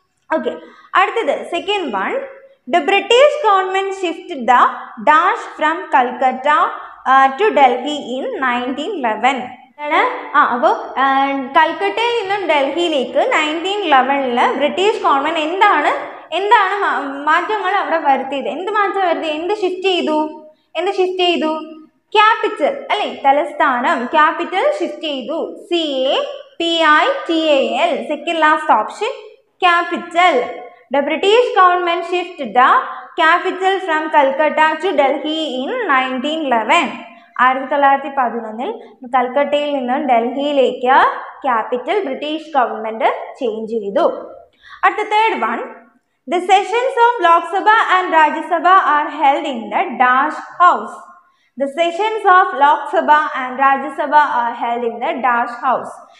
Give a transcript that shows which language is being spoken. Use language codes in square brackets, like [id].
[en] Okay, അടുത്തത് second one, the British government shifted the dash from Calcutta to Delhi in 1911. [ml] അപ്പോൾ കൽക്കട്ടയിൽ നിന്നും ഡൽഹിയിലേക്ക് 1911 ബ്രിട്ടീഷ് ഗവൺമെന്റ് എന്താണ് മാറ്റങ്ങൾ അവിടെ വരുത്തിയത്? എന്ത് മാറ്റം വരുത്തി? എന്ത് ഷിഫ്റ്റ് ചെയ്തു? ക്യാപിറ്റൽ അല്ലെ, തലസ്ഥാനം, ക്യാപിറ്റൽ ഷിഫ്റ്റ് ചെയ്തു. [en] CAPITAL, second last option, capital. The British government shifted the capital from Calcutta to Delhi in 1911. [ml] 1911 കൽക്കട്ടയിൽ നിന്നും ഡൽഹിയിലേക്ക് ക്യാപിറ്റൽ ബ്രിട്ടീഷ് ഗവൺമെന്റ് ചേഞ്ച് ചെയ്തു. [en] അടുത്ത third one, the sessions of Lok Sabha and Rajya Sabha are held in the Dash House. The sessions of Lok Sabha and Rajya Sabha are held in the Dash House.